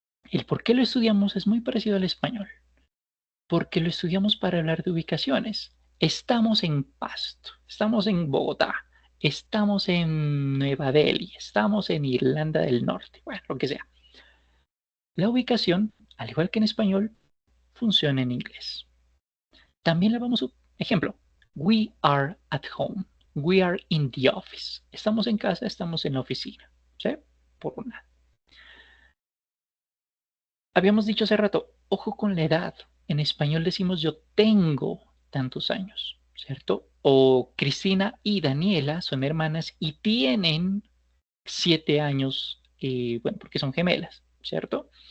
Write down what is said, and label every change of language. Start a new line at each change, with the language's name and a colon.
Spanish: El por qué lo estudiamos es muy parecido al español. Porque lo estudiamos para hablar de ubicaciones. Estamos en Pasto, estamos en Bogotá, estamos en Nueva Delhi, estamos en Irlanda del Norte, bueno, lo que sea. La ubicación, al igual que en español, funciona en inglés. También la vamos a... Ejemplo,
English: we are at home, we are in the office.
Spanish: Estamos en casa, estamos en la oficina, ¿sí? Por una. Habíamos dicho hace rato, ojo con la edad. En español decimos yo tengo tantos años, ¿cierto? O Cristina y Daniela son hermanas y tienen 7 años, bueno, porque son gemelas, ¿cierto?